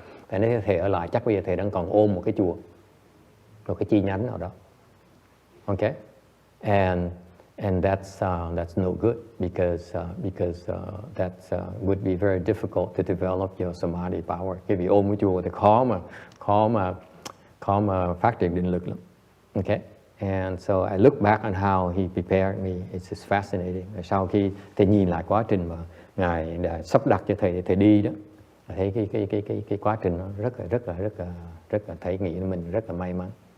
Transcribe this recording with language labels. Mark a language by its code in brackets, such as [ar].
[vi] Tại nếu thầy ở lại chắc bây giờ thầy đang còn ôm một cái chùa, một cái chi nhánh nào đó. [en] Okay, and that's no good because that would be very difficult to develop your samadhi power. [vi] Khi bị ôm cái chùa thì khó mà phát triển định lực lắm. [en] Okay, and so I look back on how he prepared me. It's just fascinating. [vi] Sau khi thầy nhìn lại quá trình mà ngài đã sắp đặt cho thầy đi đó, thấy cái quá trình nó rất là thấy nghĩ mình rất là may mắn.